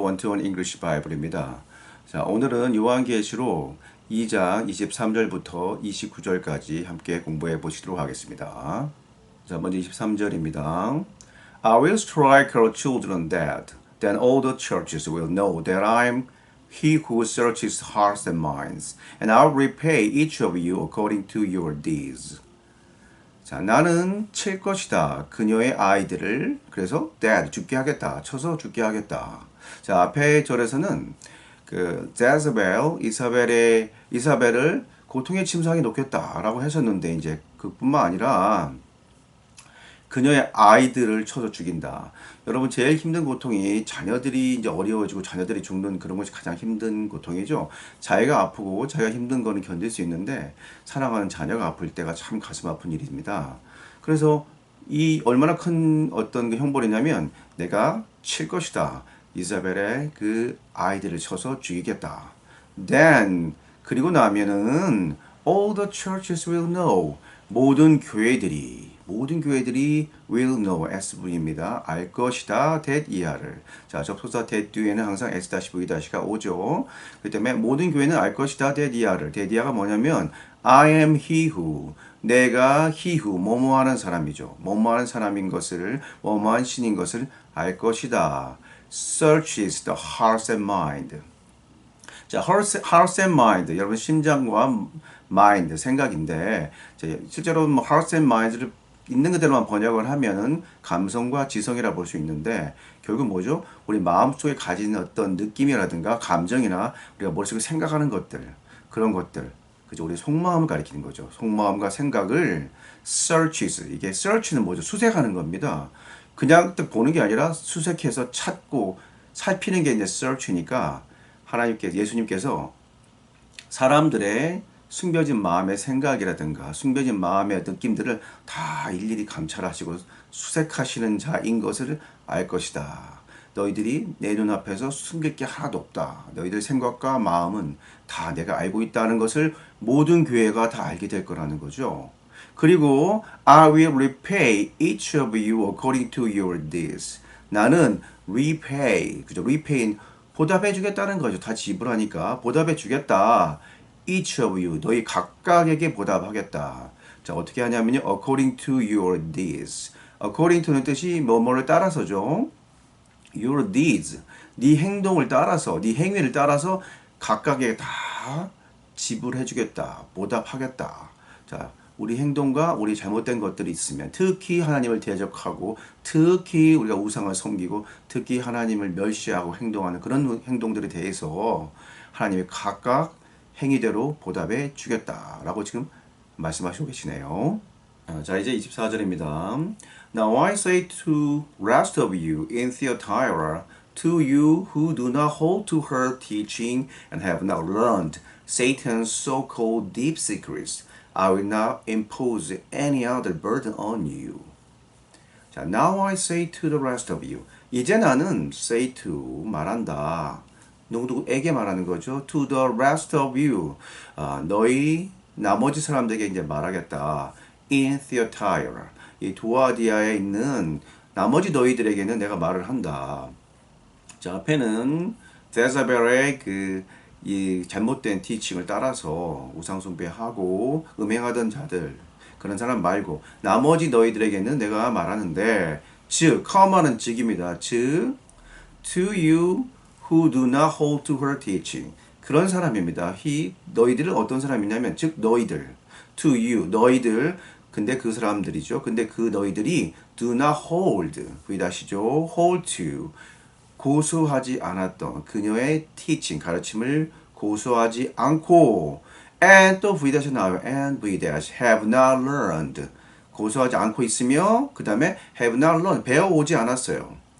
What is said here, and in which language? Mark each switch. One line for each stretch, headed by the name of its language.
Korean: 원투원 잉글리시 바이블입니다. 자, 오늘은 요한계시록 2장 23절부터 29절까지 함께 공부해 보시도록 하겠습니다. 자, 먼저 23절입니다.
English: I will strike your children dead. Then all the churches will know that I am he who searches hearts and minds, and I will repay each of you according to your deeds.
Korean: 자, 나는 칠 것이다. 그녀의 아이들을 그래서 dead 죽게 하겠다. 쳐서 죽게 하겠다. 자, 앞에 절에서는 그 제즈벨 이사벨을 고통의 침상에 놓겠다라고 하셨는데 이제 그뿐만 아니라 그녀의 아이들을 쳐서 죽인다. 여러분 제일 힘든 고통이 자녀들이 이제 어려워지고 자녀들이 죽는 그런 것이 가장 힘든 고통이죠. 자기가 아프고 자기가 힘든 거는 견딜 수 있는데 사랑하는 자녀가 아플 때가 참 가슴 아픈 일입니다. 그래서 이 얼마나 큰 어떤 그 형벌이냐면 내가 칠 것이다. 이사벨의 그 아이들을 쳐서 죽이겠다.
English: Then 그리고 나면은 all the churches will know 모든 교회들이 will know SV입니다.
Korean: 알 것이다. that 이하를. 자, 접속사 that 뒤에는 항상 S-V-가 오죠. 그 때문에 모든 교회는 알 것이다. that 이하를.
English: that 이하가 뭐냐면 I am he who 내가 he who 뭐뭐하는 사람이죠.
Korean: 뭐뭐하는 사람인 것을 뭐뭐한 신인 것을 알 것이다.
English: searches the hearts and mind. 자, hearts and mind.
Korean: 여러분 심장과 mind, 생각인데 실제로 뭐 hearts and minds를 있는 그대로만 번역을 하면은 감성과 지성이라 볼 수 있는데 결국 뭐죠? 우리 마음속에 가진 어떤 느낌이라든가 감정이나 우리가 머릿속에 생각하는 것들 그런 것들 그죠? 우리 속마음을 가리키는 거죠. 속마음과 생각을 searches 이게 search는 뭐죠? 수색하는 겁니다. 그냥 딱 보는 게 아니라 수색해서 찾고 살피는 게 이제 search니까 예수님께서 사람들의 숨겨진 마음의 생각이라든가 숨겨진 마음의 느낌들을 다 일일이 감찰하시고 수색하시는 자인 것을 알 것이다. 너희들이 내 눈앞에서 숨길 게 하나도 없다. 너희들 생각과 마음은 다 내가 알고 있다는 것을 모든 교회가 다 알게 될 거라는 거죠.
English: 그리고 I will repay each of you according to your deeds.
Korean: 나는 repay, 그죠? repay는 보답해 주겠다는 거죠. 다 지불하니까 보답해 주겠다. each of you, 너희 각각에게 보답하겠다. 자, 어떻게 하냐면요.
English: according to your deeds.
Korean: according to는 뜻이 뭐뭐를 따라서죠. your deeds, 네 행동을 따라서, 네 행위를 따라서 각각에게 다 지불해 주겠다. 보답하겠다. 자, 우리 행동과 우리 잘못된 것들이 있으면 특히 하나님을 대적하고 특히 우리가 우상을 섬기고 특히 하나님을 멸시하고 행동하는 그런 행동들에 대해서 하나님이 각각 행위대로 보답해 주겠다라고 지금 말씀하시고 계시네요. 자, 이제 24절입니다.
English: Now I say to rest of you in Thyatira, to you who do not hold to her teaching and have not learned Satan's so-called deep secrets, I will not impose any other burden on you. 자, now I say to the rest of you.
Korean: 이제 나는 say to 말한다.
English: 누구에게 말하는 거죠? To the rest of you.
Korean: 너희 나머지 사람들에게 이제 말하겠다.
English: In Thyatira.
Korean: 이 두아디아에 있는 나머지 너희들에게는 내가 말을 한다. 자, 앞에는 제자벨의 이 잘못된 티칭을 따라서 우상숭배하고 음행하던 자들 그런 사람 말고 나머지 너희들에게는 내가 말하는데 즉 come하는 즉입니다.
English: 즉 to you who do not hold to her teaching 그런 사람입니다.
Korean: 너희들은 어떤 사람이냐면 즉 너희들 to you 너희들 근데 그 사람들이죠. 근데 그 너희들이 do not hold V-죠. hold to 고수하지 않았던 그녀의 teaching 가르침을 고수하지 않고 and 또 V-이 나와요.
English: and V- have not learned 고수하지 않고 있으며 그 다음에 have not learned 배워오지 않았어요.